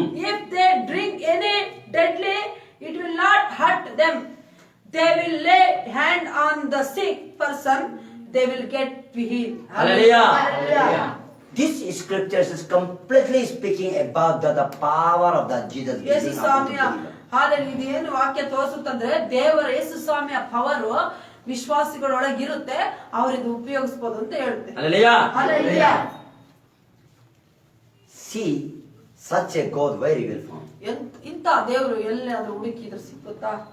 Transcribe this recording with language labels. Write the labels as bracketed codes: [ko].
[en] If they drink any deadly, it will not hurt them. They will lay hand on the sick person. They will get healed. Hallelujah. Hallelujah. This scripture is completely speaking about the power of the Jesus. [kn] Yesu [en] giving unto the [kn] ಸ್ವಾಮಿಯ [en] believer. [kn] Hallelujah. ಇದೇನು ವಾಕ್ಯ ತೋರಿಸುತ್ತಂದ್ರೆ ದೇವರ ಯೇಸು ಸ್ವಾಮಿಯ power ವಿಶ್ವಾಸಿಗಳೊಳಗಿರುತ್ತೆ, ಅವರಿದು ಉಪಯೋಗಿಸಬಹುದು ಅಂತ ಹೇಳುತ್ತೆ. [en] Hallelujah. Hallelujah. See, such a God where he will find. [kn] ಇಂಥ ದೇವರು ಎಲ್ಲಾದ್ರೂ ಹುಡುಕಿದ್ರೆ ಸಿಕ್ಕುತ್ತಾ?